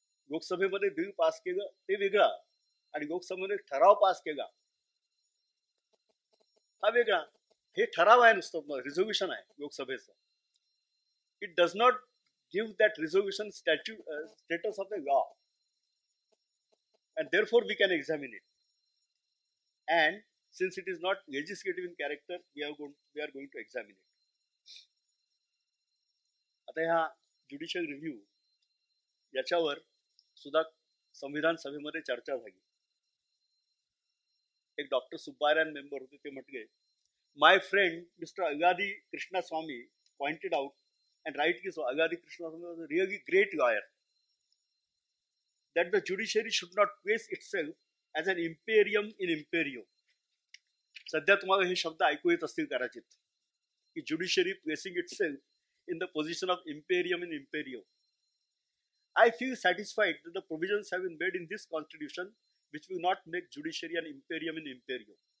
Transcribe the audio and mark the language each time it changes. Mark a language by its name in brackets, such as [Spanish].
[Marathi] लोकसभेमध्ये bill pass केलं ते वेगळा आणि लोकसभेमध्ये ठराव पास केला हा वेगळा. हे ठराव आहे, नुसतं रिझोल्युशन आहे लोकसभेचं. [English] It does not give that resolution status of the law and therefore we can examine it. And since it is not legislative in character, we are going to examine it. [Marathi] आता ह्या judicial review याच्यावर सुद्धा संविधान सभेमध्ये चर्चा झाली. एक doctor Subbarayan member होते, ते म्हटले, [English] My friend mister Agadi Krishnaswamy pointed out and rightly so, Agadi Krishnaswamy was a really great lawyer, that the judiciary should not place itself as an imperium in imperio. [Marathi] सध्या तुम्हाला हे शब्द ऐकू येत असतील कदाचित, की [English] Judiciary placing itself in the position of imperium in imperio. I feel satisfied that the provisions have been made in this constitution which will not make judiciary an imperium in imperio.